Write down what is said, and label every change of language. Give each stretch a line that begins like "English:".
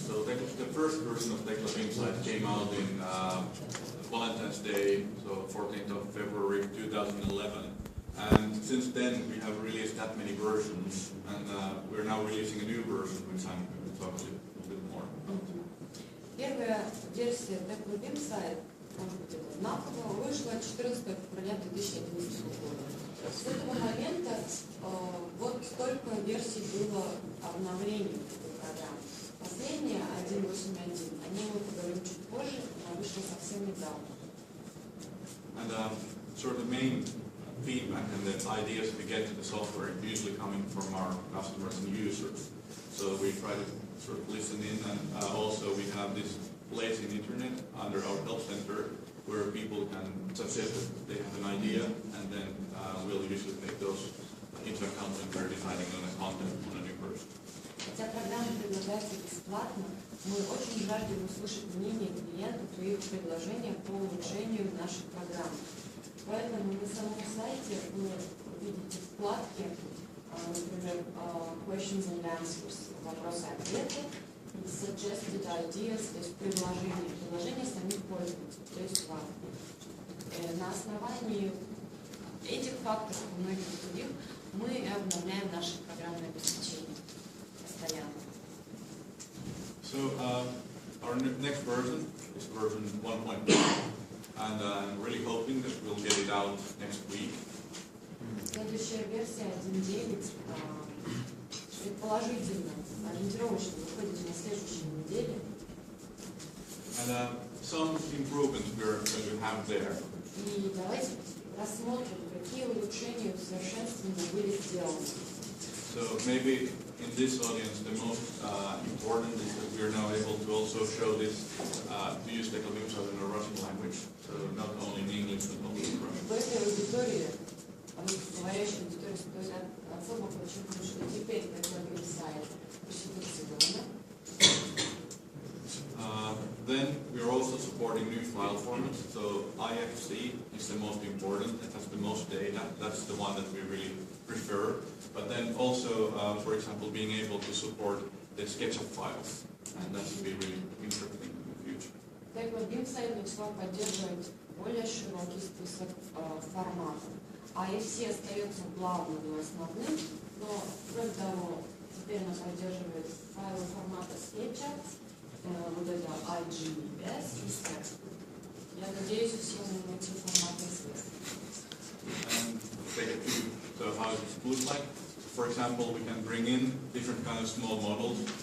English: So the first version of tekla BIM-сайт came out in Valentine's Day, so 14th of February 2011. And since then we have released that many versions, and we're now releasing a new version, which I'm going to talk a little bit more about.
Russian: Первая версия tekla BIM-сайт, может быть, это знаково, вышла 14 февраля 2011 года. С этого момента вот столько версий было обновлений этой программы. Последняя, 1.8.1, о ней мы поговорим чуть позже, она вышла совсем недавно.
English: And sort of the main feedback and the ideas we get to the software are usually coming from our customers and users. So we try to sort of listen in, and also we have this place in internet under our help center where people can suggest that they have an idea, and then we'll usually take those into account when we're deciding on the content on a new version.
Russian: Хотя программа предлагается бесплатно, мы очень жаждем услышать мнение клиентов и их предложения по улучшению нашей программы. Поэтому на самом сайте вы увидите вкладки, например,
English: questions and answers,
Russian: вопросы-ответы, и
English: suggested ideas,
Russian: то есть предложения самих пользователей, то есть вам. На основании этих факторов и многих других мы обновляем наше программное обеспечение постоянно.
English: So our next version is version 1.1, and I'm really hoping that we'll get it out next week.
Russian: Следующая версия 1.9 предположительно, ориентировочно выходит на следующей неделе.
English: And some improvements we're going to have there.
Russian: И давайте рассмотрим, какие улучшения и усовершенствования были сделаны.
English: So maybe in this audience the most important is that we are now able to also show this, to use tekla BIM-сайт in a Russian language, so not only in English but also in Russian.
Russian: В этой аудитории, русскоговорящей аудитории, стоит особо подчеркнуть, что теперь tekla BIM-сайт русифицировано.
English: Then we are also supporting new file formats. So IFC is the most important. It has the most data. That's the one that we really prefer. But then also, for example, being able to support the SketchUp files, and that would be really interesting in the future.
Russian: tekla BIM-сайт начала поддерживать более широкий список форматов. IFC остается главным и основным, но, кроме того, теперь она поддерживает файлы формата SketchUp, вот это IGS и STEP. Я надеюсь, всем эти форматы известны.
English: And take a few, so how it looks like. For example, we can bring in different kind of small models.